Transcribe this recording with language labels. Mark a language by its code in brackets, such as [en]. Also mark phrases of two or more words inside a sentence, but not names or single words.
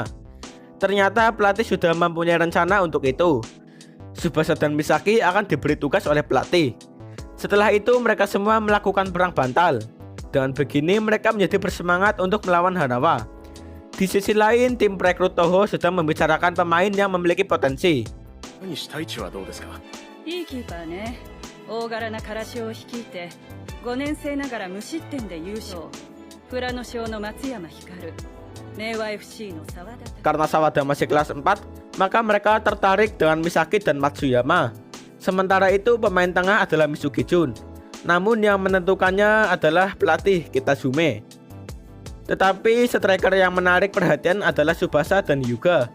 [id] Ternyata pelatih sudah mempunyai rencana untuk itu. Tsubasa dan Misaki akan diberi tugas oleh pelatih. Setelah itu mereka semua melakukan perang bantal. Dengan begini mereka menjadi bersemangat untuk melawan Hanawa. Di sisi lain, tim perekrut Toho sedang membicarakan pemain yang memiliki potensi. [ja] いいキーパーね。大柄なからしを率いて5年生ながら無失点で優勝。富良野省の松山光、明和 FC の沢田。 [id] Karena Sawada masih kelas 4, maka mereka tertarik dengan Misaki dan Matsuyama. Sementara itu pemain tengah adalah Misugi Jun. Namun yang menentukannya adalah pelatih Kitazume. Tetapi striker yang menarik perhatian adalah Tsubasa dan Hyuga.